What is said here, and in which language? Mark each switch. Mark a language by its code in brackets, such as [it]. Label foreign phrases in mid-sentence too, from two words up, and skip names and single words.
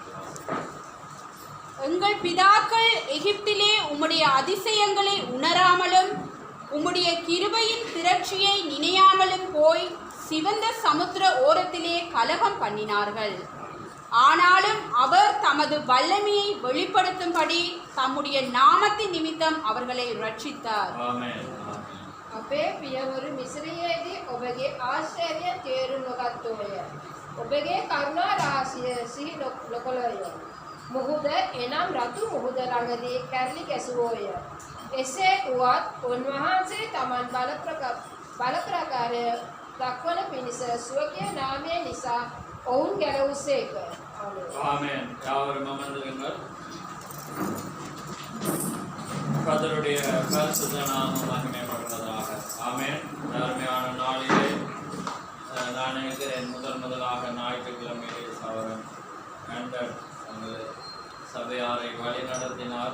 [ta] எங்கள் பிதாக்கள் எகிப்திலே உம்முடைய அதிசயங்களை உணராமலும் உம்முடைய கிருபையின் திரட்சியை நினையாமலும் போய் சிவந்த சமுத்திர ஓரத்திலே கலகம் பண்ணினார்கள். ஆனாலும் அவர் தமது வல்லமையை வெளிப்படுத்தும்படி தம்முடைய நாமத்தின் நிமித்தம் அவர்களை ரட்சித்தார். [si] අපේ පියවරු මිස්‍රයේදී ඔබගේ ආශ්චර්ය තේරුම් නොගත්තෝය. ඔබගේ කරුණා රහසිය සිහි නොකළෝය. මුහුද එනම් රතු මුහුද ළඟදී කැරලි කැසුවෝය. එසේ වුවත් උන්වහන්සේ තමන් බල ප්‍රකාරය දක්වන පිණිස ස්වකීය නාමය නිසා ඔවුන් ගැලවුසේක. [ta] ஆமென். யாவரும் அமர்ந்திருங்கள். கர்த்தருடைய பரிசுத்த நாமம் மகிமைப்படுவதாக. ஆமென். அருமையான நாளிலே நான் நினைக்கிறேன் முதலாக ஞாயிற்றுக்கிழமையிலே சகோதரன் ஆண்டர் தங்கள் சபையாரை வழி நடத்தினார்.